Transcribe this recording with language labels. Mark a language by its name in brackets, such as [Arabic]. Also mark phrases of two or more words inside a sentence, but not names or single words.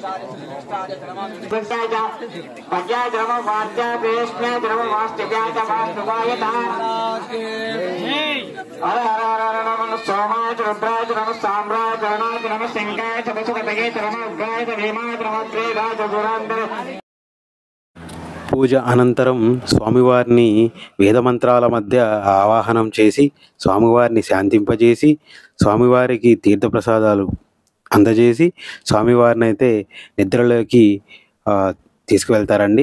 [Sanskrit] पद्या जन्म वाद्या वेश्म्या जन्म वास्तिव्या च वास्तु सोमाय रुद्राय नमः साम्राय गणाय नमः सिंहाय चतुष्पतये नमः उग्राय भीमाय नमः त्रिराज गुरांधर. [Telugu] పూజ అనంతరం స్వామివారిని వేదమంత్రాల మధ్య ఆవాహనం చేసి స్వామివారిని శాంతింపజేసి స్వామివారికి తీర్థప్రసాదాలు అందజేసి స్వామివారిని అయితే నిద్రలోకి తీసుకువెళ్తారండి.